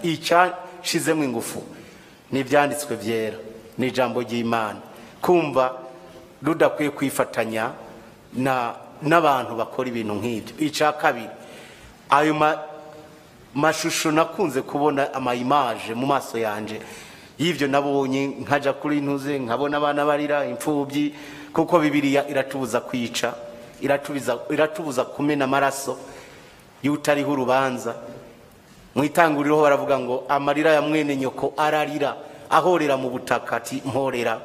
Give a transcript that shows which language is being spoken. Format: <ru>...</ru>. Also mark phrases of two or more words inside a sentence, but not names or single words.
<rn>Icyashizemo ingufu n'ibyanditswe byera n'ijambo ry'Imana. Kumva rudakwiye kwifatanya n'abantu bakora ibintu nk'ibyo. Icya kabiri, ayo mashusho nakunze kubona ama-image mu maso yanje y'ibyo nabonye, nkaja kuri ntuze nkabona abana barira, imfubyi, kuko Bibiliya iratubuza kwica, iratubuza kumena amaraso y'utariho urubanza. Mu itanguriro baravuga ngo amarira ya mwene nyoko ararira ahorera mu butaka, ati mporera.</rn>